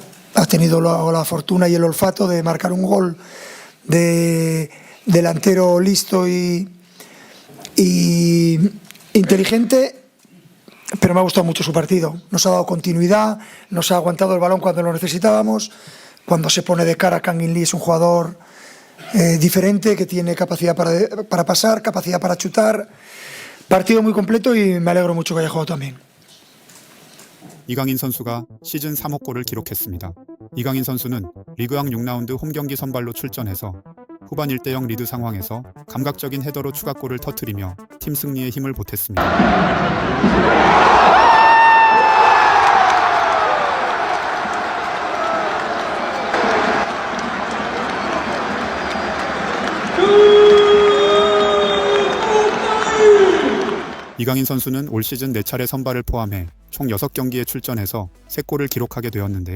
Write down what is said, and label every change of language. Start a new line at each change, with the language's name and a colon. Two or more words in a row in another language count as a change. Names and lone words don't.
Spanish: Ha tenido la fortuna y el olfato de marcar un gol de delantero listo y inteligente, pero me ha gustado mucho su partido. Nos ha dado continuidad, nos ha aguantado el balón cuando lo necesitábamos. Cuando se pone de cara, Kang-in Lee es un jugador diferente, que tiene capacidad para pasar, capacidad para chutar. Partido muy completo y me alegro mucho que haya jugado también.
Korean: 이강인 선수가 시즌 3호 골을 기록했습니다. 이강인 선수는 리그왕 6라운드 홈경기 선발로 출전해서 후반 1대0 리드 상황에서 감각적인 헤더로 추가골을 터뜨리며 팀 승리에 힘을 보탰습니다. 이강인 선수는 올 시즌 4차례 선발을 포함해 총 6경기에 출전해서 3골을 기록하게 되었는데요.